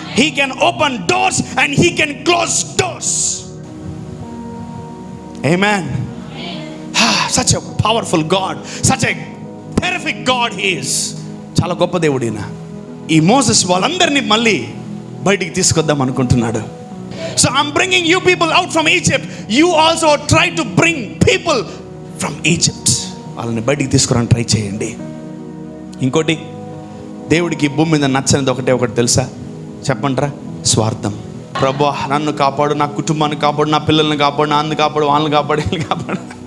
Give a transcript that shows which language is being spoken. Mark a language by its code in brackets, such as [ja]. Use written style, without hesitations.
[en] He can open doors and he can close doors. Amen. Such a powerful God, such a terrific God he is. [te] చాలా గొప్ప దేవుడు ఈయన. ఈ Moses వాళ్ళందరినీ మళ్ళీ బయటికి తీసుకొద్దాం అనుకుంటున్నాడు. [en] So I'm bringing you people out from Egypt. You also try to bring people from Egypt. [te] వాళ్ళని బయటికి తీసుకురాని ట్రై చేయండి. ఇంకోటి, దేవుడికి భూమి మీద నచ్చనిది ఒకటి తెలుసా? చెప్పంటారా? స్వార్థం. ప్రభువా నన్ను కాపాడు, నా కుటుంబాన్ని కాపాడు, నా పిల్లల్ని కాపాడు, నాన్ను కాపాడు, వాళ్ళని కాపాడు, వీళ్ళని కాపాడు.